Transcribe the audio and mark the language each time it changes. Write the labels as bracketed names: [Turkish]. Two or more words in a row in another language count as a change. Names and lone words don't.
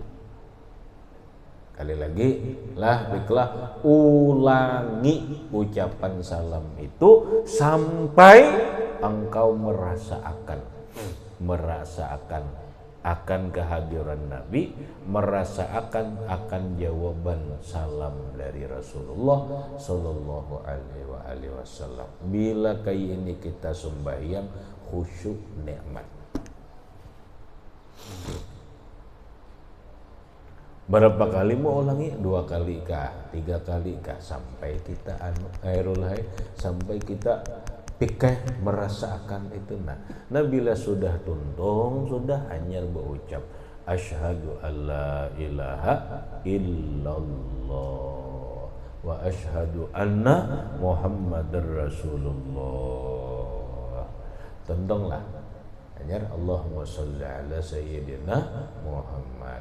[Indonesian] Kali lagi baiklah, ulangi ucapan salam itu sampai engkau merasakan akan kehadiran Nabi, merasakan akan jawaban salam dari Rasulullah [Arabic] صلى الله عليه وسلم. [Banjar] Bila kayak ini kita sembahyang khusyuk nikmat. [Indonesian] Berapa kali mau ulangi? 2 kali kah? 3 kali kah? Sampai kita sampai kita pikir merasakan itu. [Banjar] Nah bila sudah tuntung, sudah hanya berucap [Arabic] أشهد أن لا إله إلا الله و أشهد أن محمدا رسول الله. [Banjar] Tentonglah hanya [Arabic] اللهم صل على سيدنا محمد.